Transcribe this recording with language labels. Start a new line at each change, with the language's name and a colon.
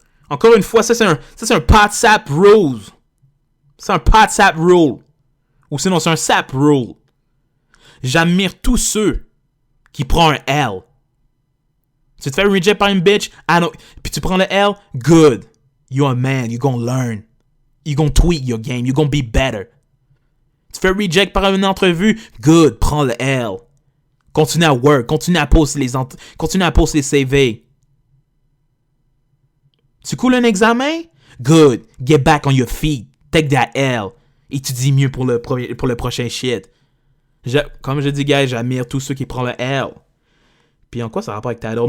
French: Encore une fois, ça c'est un pot sap rule. C'est un pot sap rule. Ou sinon c'est un sap rule. J'admire tous ceux qui prennent un L. Tu te fais reject par une bitch, puis tu prends le L, good.
English: You're a man, you're gonna learn. You're gonna tweak your game, you're gonna be better.
French: Tu fais reject par une entrevue, good, prends le L. Continue à work, continue à poster les CV. Tu coules un examen,
English: good, get back on your feet, take that L.
French: Étudie mieux pour le prochain shit. Comme je dis, guys, j'admire tous ceux qui prennent le L. Puis en quoi ça rapport avec Tidal?